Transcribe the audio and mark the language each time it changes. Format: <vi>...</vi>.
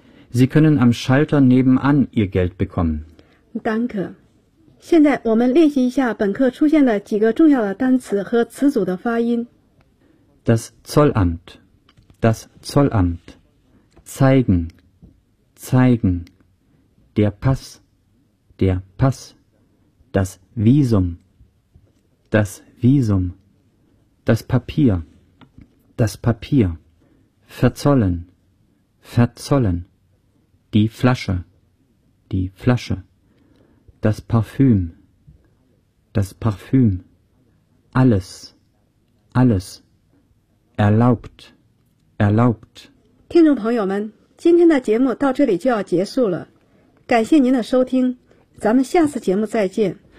<de>Sie können am Schalter nebenan Ihr Geld bekommen. Danke.</de> <zh>现在我们练习一下本课出现的几个重要的单词和词组的发音。</zh> <de>Das Zollamt. Das Zollamt. Zeigen. Zeigen. Der Pass, der Pass, das Visum, das Visum, das Papier, das Papier, verzollen, verzollen, die Flasche, die Flasche, das Parfüm, das Parfüm, alles, alles, erlaubt, erlaubt.</de> <zh>听众朋友们，今天的节目到这里就要结束了。感谢您的收听，咱们下次节目再见。</zh>